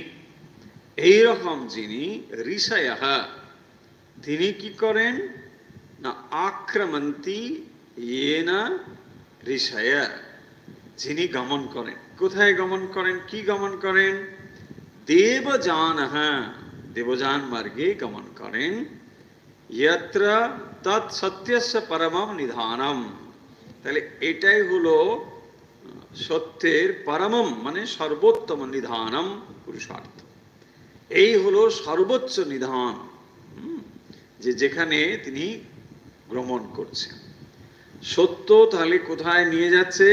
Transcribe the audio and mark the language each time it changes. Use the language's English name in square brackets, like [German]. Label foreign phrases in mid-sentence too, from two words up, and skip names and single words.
[Bangla] এইরকম যিনি ঋষয়ঃ, তিনি কি করেন না [Sanskrit] আক্রমন্তি येन ঋষয়, [Bangla] যিনি গমন করেন। কোথায় গমন করেন? কি গমন করেন? দেবযানঃ, দেবযান মার্গে গমন করেন। [Sanskrit] यत्र तत् सत्यस्य परमं निधानम, [Bangla] তাহলে এটাই হলো সত্যের পরমম মানে সর্বোত্তম নিধানম পুরুষার্থ। এই হলো সর্বোচ্চ নিধান, যে যেখানে তিনি ভ্রমণ করছেন। সত্য তাহলে কোথায় নিয়ে যাচ্ছে?